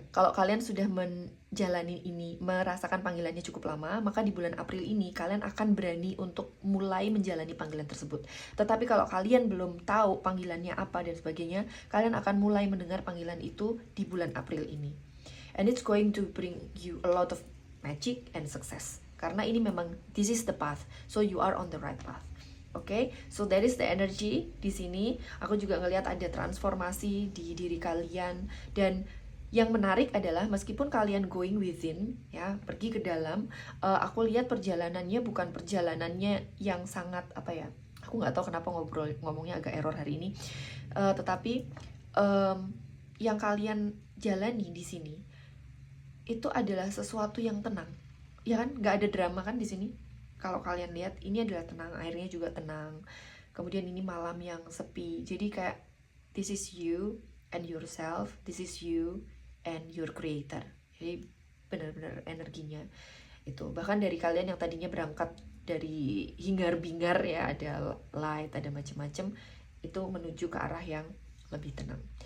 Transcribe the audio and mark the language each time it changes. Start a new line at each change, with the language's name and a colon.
Indonesian: Kalau kalian sudah menjalani ini, merasakan panggilannya cukup lama, maka di bulan April ini kalian akan berani untuk mulai menjalani panggilan tersebut. Tetapi kalau kalian belum tahu panggilannya apa dan sebagainya, kalian akan mulai mendengar panggilan itu di bulan April ini.
English: And it's going to bring you a lot of magic and success.
Indonesian: Karena ini memang,
English: this is the path, so you are on the right path. Oke, so that is the energy
Indonesian: di sini. Aku juga ngelihat ada transformasi di diri kalian, dan yang menarik adalah meskipun kalian
English: going within,
Indonesian: ya, pergi ke dalam, aku lihat perjalanannya bukan perjalanannya yang sangat aku nggak tahu kenapa ngomongnya agak error hari ini, tetapi yang kalian jalani di sini itu adalah sesuatu yang tenang, ya kan? Nggak ada drama kan di sini. Kalau kalian lihat, ini adalah tenang, airnya juga tenang. Kemudian ini malam yang sepi. Jadi kayak,
English: this is you and yourself, this is you and your creator.
Indonesian: Jadi benar-benar energinya itu. Bahkan dari kalian yang tadinya berangkat dari hingar-bingar ya, ada light, ada macam-macam, itu menuju ke arah yang lebih tenang.